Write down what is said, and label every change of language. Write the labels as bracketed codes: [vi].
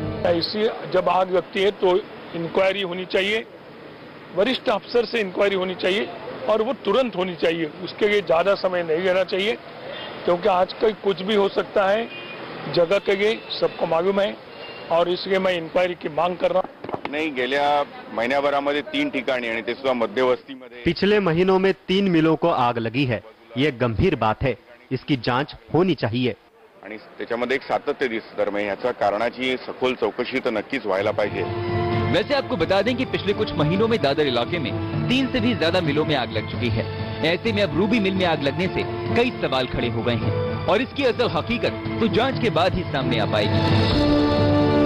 [hi] ऐसी जब आग लगती है तो इंक्वायरी होनी चाहिए, वरिष्ठ अफसर से इंक्वायरी होनी चाहिए और वो तुरंत होनी चाहिए। उसके लिए ज्यादा समय नहीं लेना चाहिए, क्योंकि आजकल कुछ भी हो सकता है। जगह के लिए सबको मालूम है और इसलिए मैं इंक्वायरी की मांग कर रहा हूं। [mr] नाही, गेल्या महिन्याभरामध्ये 3 ठिकाणी आणि ते सुद्धा मध्यवस्तीमध्ये [hi] पिछले महीनों में 3 मिलों को आग लगी है। ये गंभीर बात है, इसकी जांच होनी चाहिए [mr] आणि त्याच्यामध्ये एक सातत्य दिसतं। तर याच्या कारणाची सखोल चौकशी तर नक्कीच व्हायला पाहिजे। [hi] वैसे आपको बता दें कि पिछले कुछ महीनों में दादर इलाके में 3 से भी ज्यादा मिलों में आग लग चुकी है। ऐसे में अब रूबी मिल में आग लगने से कई सवाल खड़े हो गए हैं और इसकी असल हकीकत तो जांच के बाद ही सामने आ पाएगी।